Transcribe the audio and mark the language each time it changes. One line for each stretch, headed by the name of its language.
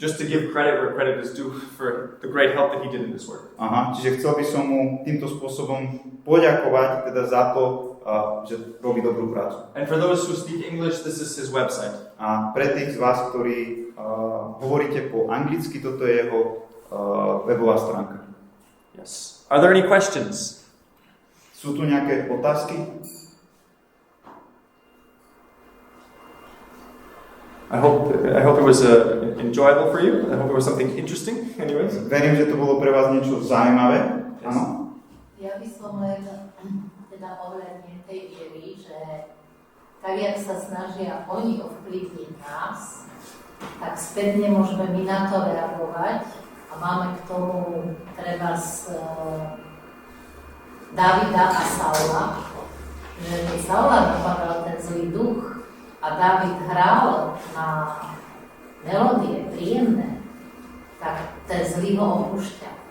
English: Just to give credit where credit is due for the great help that he did in this work.
Slovak: Aha, čiže chcel by som mu týmto spôsobom poďakovať teda za to, že robí dobrú prácu.
English: And for those who speak English, this is his website.
Slovak: A pre tých z vás, ktorí hovoríte po anglicky, toto je jeho webová stránka.
English: Yes. Are there any questions?
Slovak: Sú tu nejaké otázky?
English: I hope it was enjoyable for you. I hope it was something interesting. Anyways.
Slovak: Verím, že to bolo pre vás niečo zaujímavé. Áno? Ja by som len teda ohľadne tej viery, že tak, jak sa snažia oni ovplyvniť nás, tak spätne môžeme my na to reagovať a máme k tomu treba z Davida a Saula, že keď Saula napadal ten zlý duch a David hral na melódie príjemné, tak ten zlý ho opúšťa.